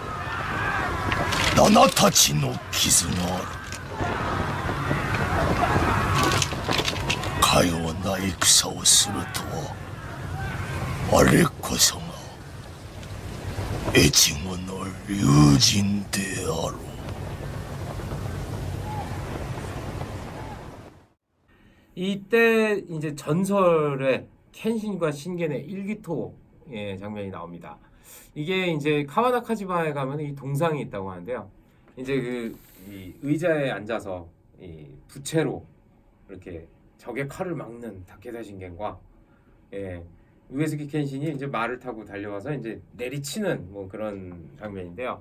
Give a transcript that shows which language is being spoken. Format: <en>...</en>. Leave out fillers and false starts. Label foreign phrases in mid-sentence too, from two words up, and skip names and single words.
<ja>7 たちの傷がある。かような戦をするとはあれこそが越後の龍神であろう。</ja> <ko>이때 이제 전설의 켄신과 신겐의 일기토 장면이 나옵니다. 이게 이제 카와다 카지마에 가면 이 동상이 있다고 하는데요. 이제 이 의자에 앉아서 이 부채로 이렇게 적의 칼을 막는 다케다 신겐과 우에스기 켄신이 이제 말을 타고 달려와서 이제 내리치는 뭐 그런 장면인데요.</ko>